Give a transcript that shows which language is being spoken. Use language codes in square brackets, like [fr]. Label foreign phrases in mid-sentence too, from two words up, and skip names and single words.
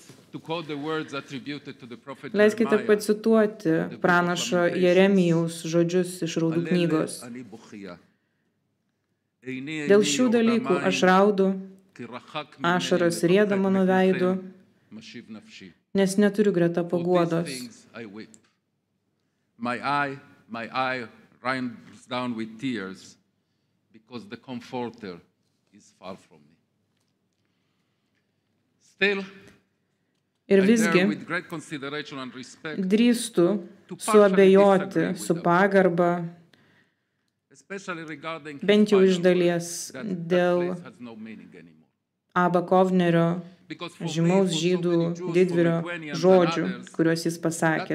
[lt] Leiskite pacituoti pranašo Jeremijaus žodžius iš Raudų knygos. Dėl šių dalykų aš raudu, ašaros rieda mano veidu, nes neturiu greta paguodos. [en] My eye runs down with tears because the Comforter is far from me. [lt] Still, ir visgi drįstu suabejoti su pagarba, bent jau iš dalies dėl Aba Kovnerio, žymaus žydų didvyrio žodžių, kuriuos jis pasakė.